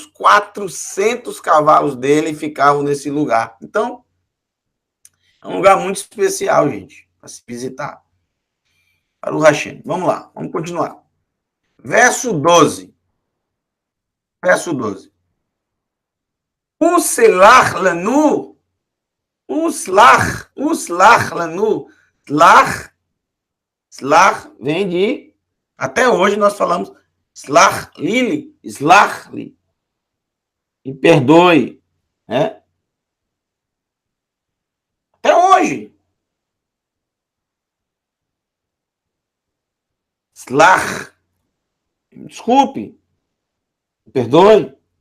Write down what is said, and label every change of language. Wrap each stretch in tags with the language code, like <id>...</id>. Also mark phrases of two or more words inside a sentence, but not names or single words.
<pt>400 cavalos dele ficavam nesse lugar. Então, é um lugar muito especial, gente, para se visitar. Para o Hashem. Vamos lá, vamos continuar. Verso 12. Verso 12.</pt> <he>וּסְלַח לָנוּ, וּסְלַח לָנוּ,</he> <pt>slach vem de, até hoje nós falamos,</pt> <he>סְלַח לִי,</he> <pt>e perdoe, né? Até hoje. Slach, desculpe, perdoe.</pt>